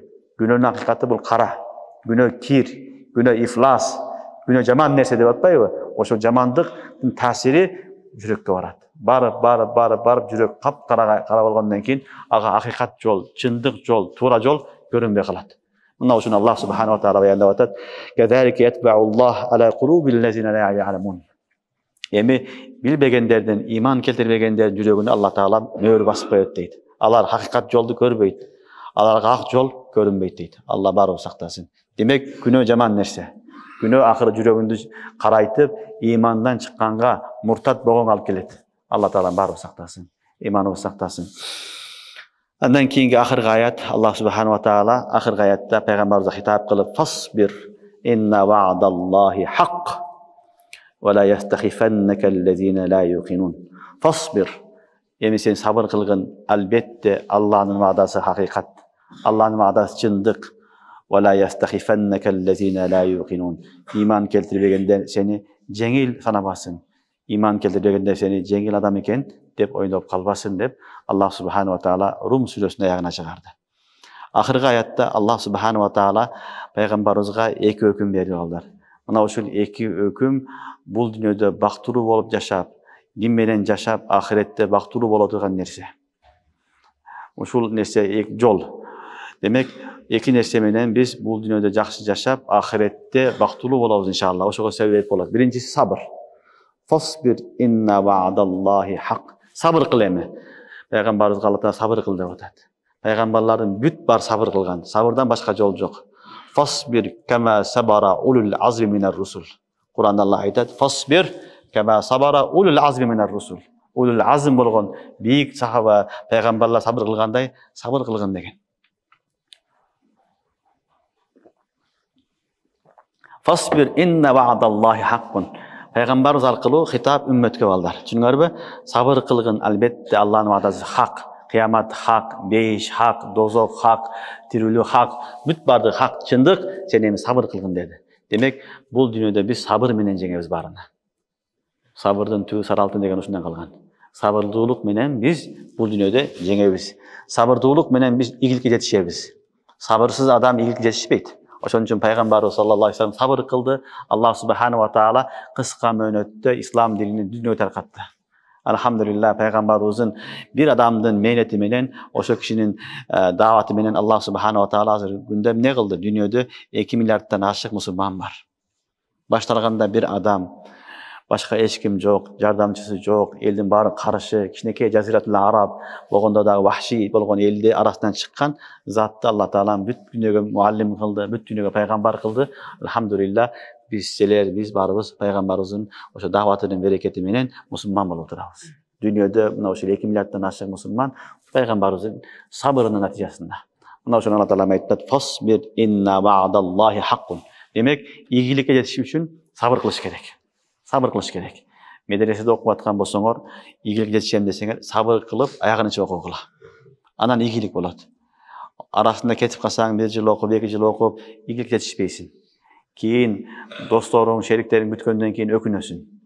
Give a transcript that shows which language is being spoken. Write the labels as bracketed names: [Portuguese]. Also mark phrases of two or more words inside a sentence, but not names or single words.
[Kyrgyz] Күнөөнүн акыйкаты бул кара. Күнөө кир, күнөө ифлас, күнөө жаман нерсе деп атпайбы? Ошол жамандыктын таасири жүрөккө барат. Барып жүрөк капкара болгондон кийин ага акыйкат жол, чындык жол, туура жол көрүнбөй калат. Мына ушуну [Arabic] الله سبحانه وتعالى [Kyrgyz] баяндап атат: [Arabic] "كذلك يطبع الله على قلوب الذين لا يعلمون". [Kyrgyz] Эми билбегендердин, иман келтирбегендердин жүрөгүнө Алла Таала мөр басып коёт дейт. Алар акыйкат жолду көрбөйт. Аларга ак жол көрүнбөйт дейт. Алла баарын сактасын. Демек күнөө жаман нерсе. Күнөө акыры жүрөгүндү карайтып, имандан чыкканга, муртат болгонго алып келет. Алла Таала баарын сактасын. Иманыбызды сактасын. Андан кийинки акыркы аят, [Arabic] الله سبحانه وتعالى [Kyrgyz] акыркы аятта пайгамбарыбызга хитап кылып: [Arabic] "فاصبر إن وعد الله حق ولا يستخفنك الذين لا يوقنون". Фасбир. [Kyrgyz] Эми сен сабыр кылгын, албетте Аллахнын ваадасы хакыйкат. Аллахнын ваадасы чындык. [Arabic] ولا يستخفنك الذين لا يوقنون. [Kyrgyz] Иман келтирбегендер сени жеңил санабасын. Иман келтирбегендер сени жеңил адам экен деп ойноп калбасын деп [Arabic] الله سبحانه وتعالى [Kyrgyz] Рум сүрөсүнүн аягына чыгарды. Акыркы аятта [Arabic] الله سبحانه وتعالى [Kyrgyz] пайгамбарыбызга эки өкүм берди балдар. Мына ушул эки өкүм бул дүйнөдө бактылуу болуп жашап, дин менен жашап, ахиретте бактылуу боло турган нерсе. Ушул нерсе жол. Демек, эки нерсе менен биз бул дүйнөдө жакшы жашап, ахиретте бактылуу болобуз иншалла. Ошого себеп болот. Биринчиси сабыр. [Arabic] فاصبر إن وعد الله حق. [Kyrgyz] Сабыр кыл эми. Пайгамбарыбызга Алла Таала сабыр кыл деп атат. Пайгамбарлардын бүт бар сабыр кылган. Сабырдан башка жол жок. [Arabic] فاصبر كما صبر أولو العزم من الرسل. [Kyrgyz] Куранда Алла айтат: [Arabic] "فاصبر كما صبر أولو العزم من الرسل". أولو العزم [Kyrgyz] болгон бийик сахаба, пайгамбарлар сабыр кылгандай сабыр кылгын деген. [Arabic] فاصبر إن وعد الله حق. [Kyrgyz] Пайгамбарыбыз аркылуу хитап үммөткө балдар. Түшүнүңөрбү? Сабыр кылгын, албетте Аллахнын ваадасы хак. Кыямат хак, бейиш хак, дозок хак, тирүүлүк хак, бүт баардыгы хак, чындык. Сен эми сабыр кылгын деди. Демек, бул дүйнөдө биз сабыр менен жеңебиз баарына. Сабырдын түбү саралтын деген ушундан калган. Сабырдуулук менен биз бул дүйнөдө жеңебиз. Сабырдуулук менен биз игиликке жетишебиз. Сабырсыз адам игиликке жетишпейт. Ошон үчүн пайгамбарыбыз [Arabic] صلى الله عليه وسلم [Kyrgyz] сабыр кылды. [Arabic] الله سبحانه وتعالى [Kyrgyz] кыска мөөнөттө ислам динин дүйнөгө таркатты. Алхамдулилlah, пайгамбарыбыздын бир адамдын мээнети менен, ошо кишинин дааваты менен [Arabic] الله سبحانه وتعالى [Kyrgyz] азыр күндө эмне кылды? Дүйнөдө 2 миллиарддан ашык мусулман бар. Башталганда бир адам, башка эч ким жок, жардамчысы жок, элдин баары каршы, кичинекей [Arabic] جزيرة العرب [Kyrgyz] болгондо дагы вахши болгон элди арасынан чыккан затты Алла Таала бүт дүйнөгө муаллим кылды, бүт дүйнөгө пайгамбар кылды. Алхамдулилlah, биз баарыбыз пайгамбарыбыздын ошо дааватынын берекети менен мусулман болуп турабыз. Дүйнөдө мына ошо 2 миллиарддан ашык мусулман пайгамбарыбыздын сабырынын натыйжасында. Мына ошону Алла Таала айтат: [Arabic] "فاصبر إن وعد الله حق". [Kyrgyz] Демек, ийгиликке жетиш үчүн сабыр кылыш керек. Сабыр кылыш керек. Медреседе окуп аткан болсоңор, ийгиликке жетишем десеңер, сабыр кылып, аягынча окугула. Анан ийгилик болот. Арасында кетип калсаң, 1 жыл окуп, 2 жыл окуп, ийгиликке жетишпейсиң. Кийин досторуң, шериктериң бүткөндөн кийин өкүнөсүң.